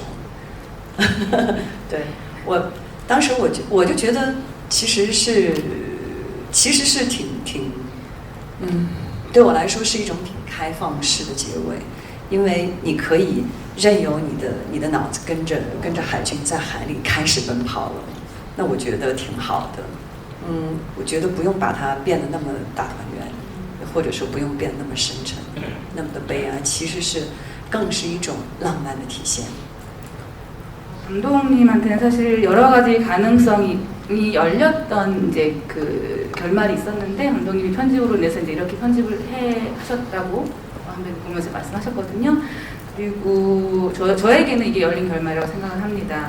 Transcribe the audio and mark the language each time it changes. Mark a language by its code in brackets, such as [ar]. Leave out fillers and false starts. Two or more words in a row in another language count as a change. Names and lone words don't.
[zh] 对，当时我就觉得其实是挺对我来说是一种挺开放式的结尾，因为你可以任由你的脑子跟着海军在海里开始奔跑了，那我觉得挺好的。我觉得不用把它变得那么大团圆，或者说不用变得那么深沉，那么的悲哀，其实是更是一种浪漫的体现。 [ko] 감독님한테는 사실 여러 가지 가능성이 열렸던 이제 그 결말이 있었는데 감독님이 편집으로 인해서 이제 이렇게 편집을 하셨다고 한번 보면서 말씀하셨거든요. 그리고 저에게는 이게 열린 결말이라고 생각을 합니다.